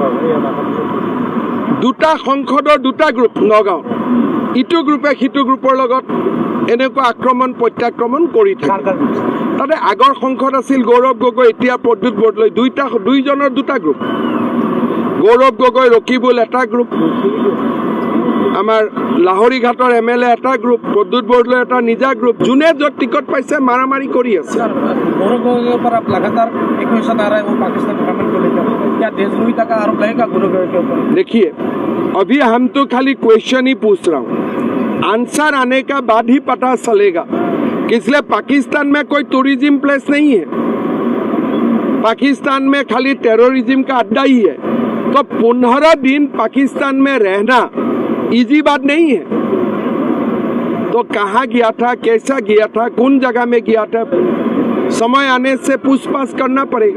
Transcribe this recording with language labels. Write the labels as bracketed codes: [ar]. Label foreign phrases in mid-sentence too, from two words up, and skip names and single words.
[as] দুটা সংসদৰ দুটা গ্ৰুপ নগাঁও ইটো গ্ৰুপে সিটো গ্ৰুপৰ লগত এনেকুৱা আক্ৰমণ প্ৰত্যাক্ৰমণ কৰি থাকে তাতে আগৰ সংসদ আছিল গৌৰৱ গগৈ এতিয়া প্ৰদ্যুৎ বৰদলৈ দুইজনৰ দুটা গ্ৰুপ গৌৰৱ গগৈ ৰকিবুল এটা গ্ৰুপ আমাৰ লাহৰীঘাটৰ MLA এটা গ্ৰুপ প্ৰদ্যুৎ বৰদলৈ এটা নিজা গ্ৰুপ যোনে য'ত টিকট পাইছে মাৰামাৰি কৰি আছে [hi] देखिए अभी हम तो खाली क्वेश्चन ही पूछ रहा हूँ आंसर आने का बाद ही पता चलेगा कि इसलिए पाकिस्तान में कोई [en] tourism place [hi] नहीं है पाकिस्तान में खाली टेररिज्म का अड्डा ही है तो 15 दिन पाकिस्तान में रहना इजी बात नहीं है तो कहाँ गया था कैसा गया था कौन जगह में गया था समय आने से पूछताछ करना पड़ेगा